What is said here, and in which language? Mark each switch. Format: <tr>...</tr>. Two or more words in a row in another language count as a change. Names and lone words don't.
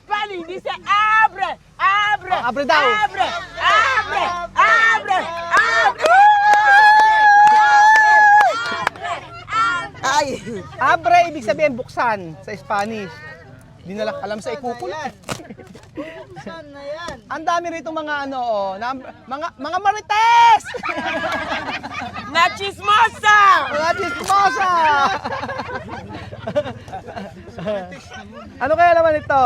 <tl>Daddy,</tl> <es>dice abre, abre.</es> <tl>Oh, abre daw.</tl> <es>Abre, abre, abre, abre. Ay. Abre,</es> <tl>ibig sabihin buksan sa Spanish. Di na lang alam sa ikukulat. Ang dami rito mga ano, mga marites! Na chismosa. Mga chismosa! Ano kaya naman ito?</tl>